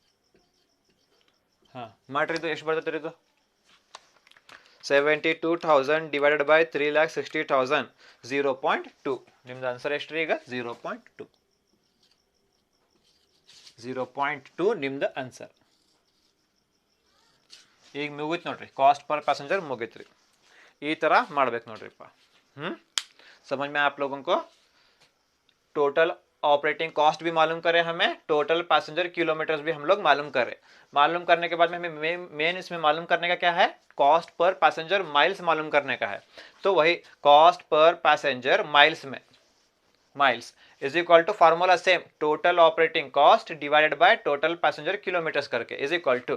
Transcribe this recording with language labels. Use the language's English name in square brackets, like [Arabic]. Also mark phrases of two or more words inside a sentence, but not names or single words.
[Kannada] ಹಾಂ ಮಾಡ್ರಿ. ಇದು ಎಷ್ಟು ಬರ್ತೈತ್ರಿ ಇದು? 72,000 [English] divided by [Kannada] 3,60,000 0.2. ನಿಮ್ದು ಆನ್ಸರ್ ಎಷ್ಟು ರೀ ಈಗ? 0.2. 0.2 ನಿಮ್ದು ಆನ್ಸರ್. ಈಗ ಮುಗಿತು ನೋಡ್ರಿ, [English] cost per passenger [Kannada] मुगित. ಈ ತರ ಮಾಡ್ಬೇಕು ನೋಡ್ರಿಪ್ಪ. [Hindi] समझ में आप लोगों को? [English] total operating cost [Hindi] भी मालूम करे हमें, [English] total passenger kilometers [Hindi] भी हम लोग मालूम करें. मालूम करने के बाद में हमें मेन इसमें मालूम करने का क्या है? [English] cost per passenger miles [Hindi] मालूम करने का है. तो वही [English] cost per passenger miles [Hindi] में [English] miles is equal to formula same, total operating cost divided by total passenger kilometers [Hindi] करके [English] is equal to.